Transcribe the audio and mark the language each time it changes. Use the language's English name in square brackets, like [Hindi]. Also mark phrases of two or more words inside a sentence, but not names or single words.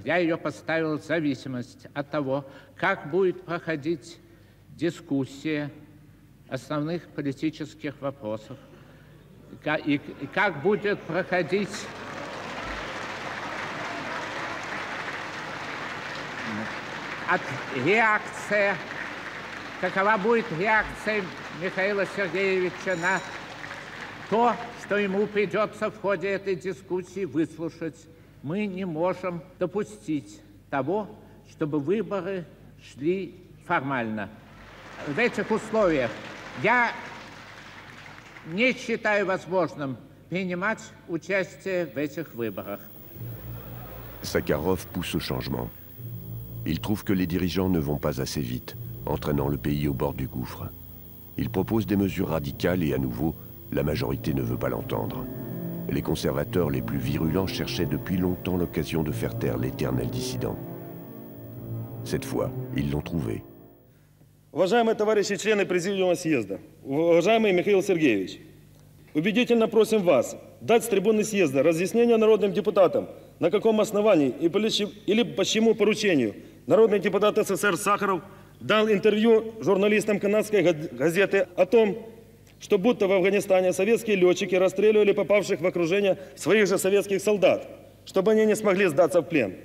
[Russian] Я ее поставил в зависимость от того, как будет проходить дискуссия основных политических вопросов, и как будет проходить реакция, какова будет реакция Михаила Сергеевича на то, что ему придется в ходе этой дискуссии выслушать. Мы не можем допустить того, чтобы выборы шли формально. В этих условиях я не считаю возможным принимать участие в этих выборах. [French] Sakharov pousse au changement. Il trouve que les dirigeants ne vont pas assez vite, entraînant le pays au bord du gouffre. Il propose des mesures radicales et à nouveau, la majorité ne veut pas l'entendre. Les conservateurs les plus virulents cherchaient depuis longtemps l'occasion de faire taire l'éternel dissident. Cette fois, ils l'ont trouvé. [Russian] Уважаемые товарищи члены Президиума съезда, уважаемый Михаил Сергеевич, убедительно просим вас дать с трибуны съезда разъяснение народным депутатам, на каком основании или по чьему поручению народный депутат СССР Сахаров дал интервью журналистам канадской газеты о том, что будто в Афганистане советские летчики расстреливали попавших в окружение своих же советских солдат, чтобы они не смогли сдаться в плен.